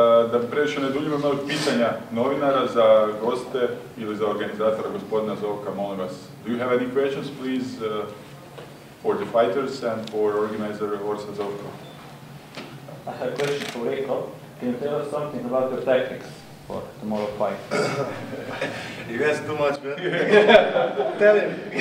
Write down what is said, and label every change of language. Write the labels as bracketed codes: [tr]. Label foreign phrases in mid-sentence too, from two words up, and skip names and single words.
[hr] Da previše ne duljimo, imali pitanja novinara za goste ili za organizatora gospodina Zovka, molim vas. [en] Do you have any questions, please, for the fighters and for organizer Orsa Zovko? I have a question for Rico. Can you tell us something about your tactics for tomorrow's fight? You ask too much, man. Tell him.